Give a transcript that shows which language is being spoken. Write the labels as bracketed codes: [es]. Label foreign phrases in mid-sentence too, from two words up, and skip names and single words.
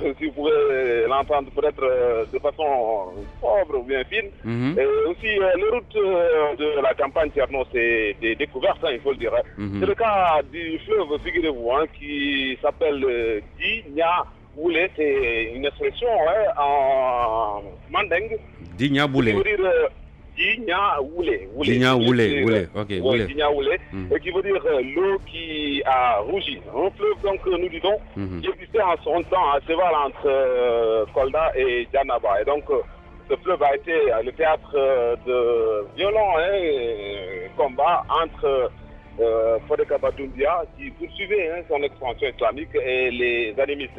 [fr] Si vous pouvez l'entendre peut-être de façon sobre ou bien fine. Et aussi, les routes de la campagne, Thierno, c'est des découvertes, il faut le dire. C'est le cas du fleuve, figurez-vous, qui s'appelle Digna Woulé, c'est une expression en mandingue. Digna Woulé. Digna Woulé. Digna Woulé, ok. Oui, Digna Woulé, qui veut dire l'eau qui a rougi. Un fleuve, donc, nous disons, qui existait en son temps à cheval entre Kolda et Djanaba. Et donc, ce fleuve a été le théâtre de violents combats entre Fodeka Badoumbia, qui poursuivait son expansion islamique, et les animistes.